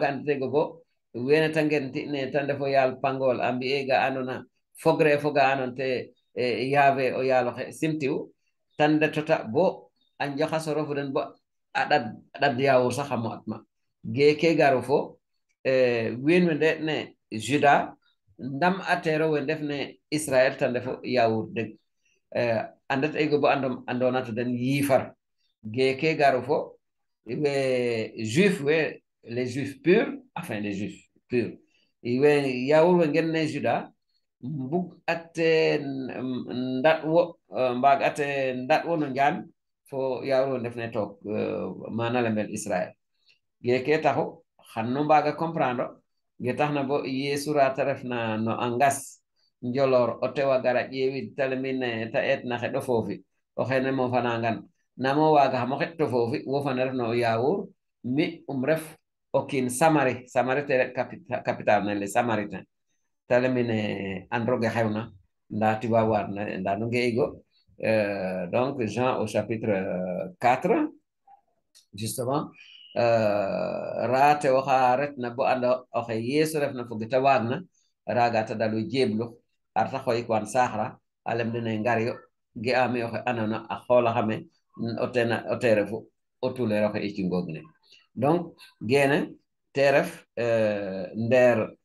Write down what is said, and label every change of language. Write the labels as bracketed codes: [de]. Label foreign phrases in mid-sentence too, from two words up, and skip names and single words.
[srr] anda teygo bo wene ta ngenti ne ta ndefo yaal pangol a mbi'e ga andona fogre fo ga anon te yaave o yaaloxe simtiw tan detota bo a njaxasoro fo den bo a ɗad yawur sax a mo'atma geeke garu fo wiin we nde ne juda ndam atero we ndef ne israel ta ndefo yawur deg andet ego bo andona to den yifar geeke garu fo we juif we [fr] les juifs purs enfin les juifs purs [srr] we yawur we ngen ne juda mbug ate ndaɗwo mbag ate ndaɗwo no njaan fo yawro ndef ne took mana lembel israel geke taxu xan no mbaga comprendre ge taxna bo yesu ra ta refna no a ngas njolor o tewa gara ƴeewid ta lemine ta eetna xeɗo foofi o xene mofanangan namo waga xamo xeɗ to foofi wo fane refna o yawur mi ref o kiin Samari te ref capitale ne [fr] les Samaritains [srr] ta lemine androge xewna nda tiba warna nda no nge'igo [fr] donc Jean au chapitre 4 justement [srr] rate oxa retna bo anda oxe yeesu refna foge ta waagna raga ta dalu jeblu arta xoyik wan saaxra a lem dene ngaryo ge ami oxe andona a xoolaxame o te refu o tuleer oxe i cungoog ne donc gene te ref ndeer